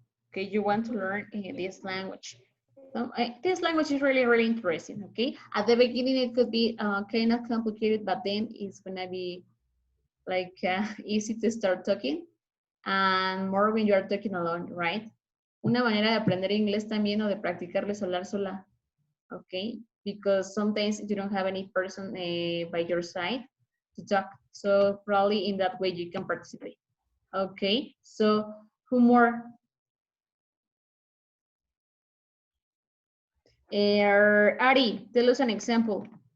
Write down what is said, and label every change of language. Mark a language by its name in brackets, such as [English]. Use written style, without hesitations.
[English] Okay, you want to learn this language. So, this language is really, really interesting, okay? At the beginning, it could be kind of complicated, but then it's gonna be like easy to start talking, and more when you are talking alone, right? [Spanish] Una manera de aprender inglés también o de practicarlo es hablar sola, okay? [English] Because sometimes you don't have any person by your side to talk. So probably in that way you can participate. Okay, so who more? Ari, tell us an example.